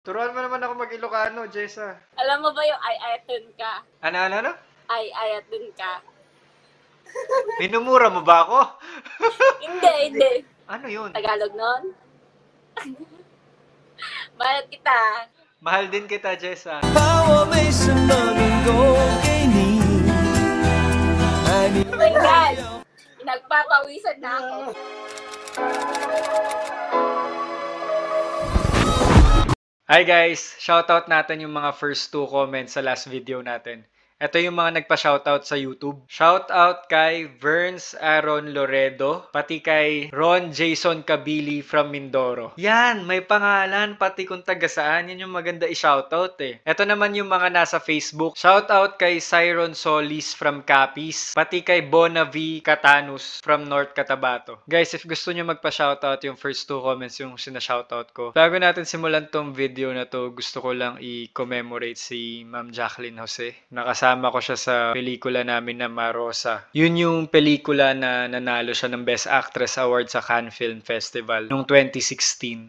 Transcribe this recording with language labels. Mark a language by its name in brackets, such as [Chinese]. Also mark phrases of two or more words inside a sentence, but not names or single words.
[Filipino] Turuan mo naman ako mag-Ilocano, Jessa. Alam mo ba yung [Iloko] ay-ayatun ka? [Filipino] Ano? [Iloko] Ay-ayatun ka. [Filipino] Minumura mo ba ako? Hindi. Ano yun? Tagalog nun? Mahal kita. Mahal din kita, Jessa. [Chinese] 把我没什么能够给你，爱你 [English] Oh my God! [Filipino] Nagpapawisan na ako. [English] Hi guys! [Filipino] Shoutout natin yung mga [English] first 2 comments [Filipino] sa [English] last video [Filipino] natin. Ito yung mga nagpa-shoutout sa YouTube. Shoutout kay Verns Aaron Loredo, pati kay Ron Jason Kabili from Mindoro. Yan, may pangalan, pati kung taga saan. Yan yung maganda i-shoutout eh. Ito naman yung mga nasa Facebook. Shoutout kay Cyron Solis from Capiz, pati kay Bonavi Catanus from North Cotabato. Guys, if gusto nyo magpa-shoutout yung [English] first 2 comments [Filipino] yung sina-shoutout ko, bago natin simulan tong video na to, gusto ko lang i-commemorate si Ma'am Jacqueline Jose. Nakasama ko siya sa pelikula namin na Marosa. Yun yung pelikula na nanalo siya ng Best Actress Award sa Cannes Film Festival noong 2016.